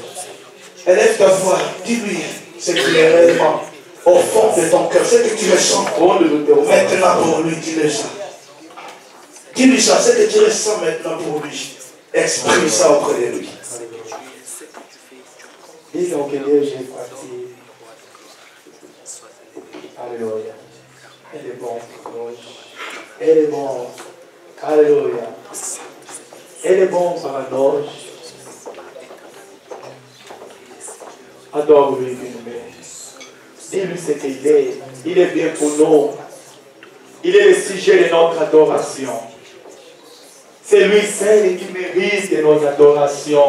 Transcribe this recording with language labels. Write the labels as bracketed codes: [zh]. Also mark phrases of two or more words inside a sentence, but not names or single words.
[fr] Élève ta voix, dis-lui ce qu'il est réellement au fond de ton cœur, ce que tu ressens. [pt] Fundo do teu coração. [fr] Maintenant pour lui, dis-le ça. Dis-lui ça, ce que tu ressens maintenant pour lui. Exprime ça auprès de lui. [pt] Diga o que Deus fez para ti. Aleluia. Ele é bom hoje. Ele é bom. Aleluia. Ele é bom para nós. [fr] Adore-lui, bien-aimé. Dis-lui ce qu'il est. Il est bien pour nous. Il est le sujet de notre adoration. C'est lui seul qui mérite de nos adorations.